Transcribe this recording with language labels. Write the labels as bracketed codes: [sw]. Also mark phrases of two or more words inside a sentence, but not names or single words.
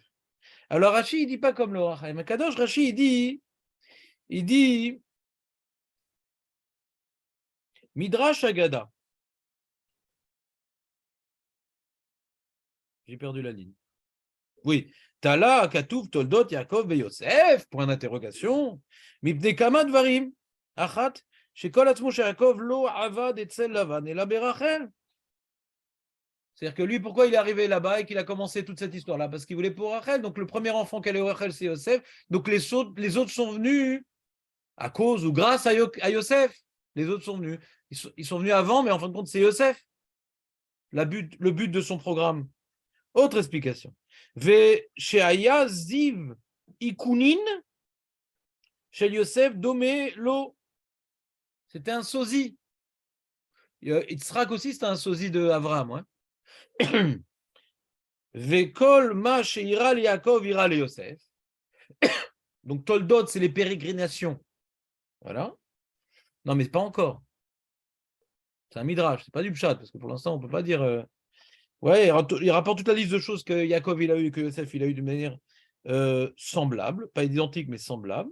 [fr] Alors Rashi, il dit pas comme le Rachaim Kadosh. Rashi, il dit [he] מדרש אגדה. [fr] J'ai perdu la ligne. Oui. Tala, Katouf, Toldot, Yaakov, Yosef. Point d'interrogation. [he] מפני כמה דברים. אחת. שכל עצמו יעקב לא עבד אצל לבן אלא ברחל. [fr] C'est-à-dire que lui, pourquoi il est arrivé là-bas et qu'il a commencé toute cette histoire-là? Parce qu'il voulait pour Rachel. Donc, le premier enfant qu'elle a eu Rachel, c'est Yosef. Donc, les autres sont venus à cause ou grâce à Yosef. Les autres sont venus. Ils sont venus avant, mais en fin de compte, c'est Yosef. Le but de son programme. Autre explication. [he] ושהיה זיו איקונין של יוסף דומה לו. [fr] C'était un sosie. Yitzhak aussi, c'était un sosie de Avraham. Ouais. [he] וכל מה שאירע ליעקב אירע ליוסף. [fr] Donc Toldot, c'est les pérégrinations. Voilà. Non, mais pas encore. C'est un midrash, c'est pas du pshat, parce que pour l'instant, on peut pas dire. Ouais, il rapporte toute la liste de choses que Yaakov il a eu et que Yosef il a eu de manière semblable, pas identique, mais semblable.